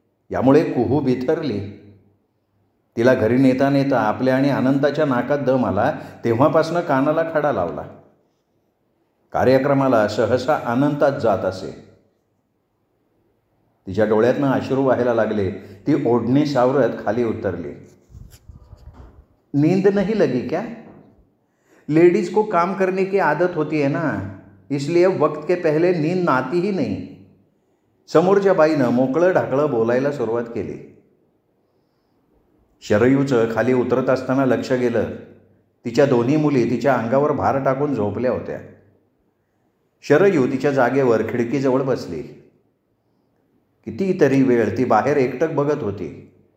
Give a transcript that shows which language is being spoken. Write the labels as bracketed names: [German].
[Marathi] यामुळे कुहू बिथरली. तिला घरी नेता नेता आपल्या आणि अनंताच्या नाकात दम आला. तेव्हापासनं कानाला खडा लावला. कार्यक्रमाला सहसा अनंतात जात असे. तिच्या डोळ्यातनं अश्रू व्हायला लागले. ती ओढणी सावरत खाली उतरली. [Hindi] नींद नहीं लगी क्या? लेडीज को काम करने की आदत होती है ना, इसलिए वक्त के पहले नींद आती ही नहीं. [Marathi] समोरच्या बाईनं मोकळं ढाकळं बोलायला सुरुवात केली. शरयूचं खाली उतरत असताना लक्ष गेलं. तिच्या दोन्ही मुली तिच्या अंगावर भार टाकून झोपल्या होत्या. शरयू तिच्या जागेवर खिडकीजवळ बसली. कितीतरी वेळ ती बाहेर एकटक बघत होती.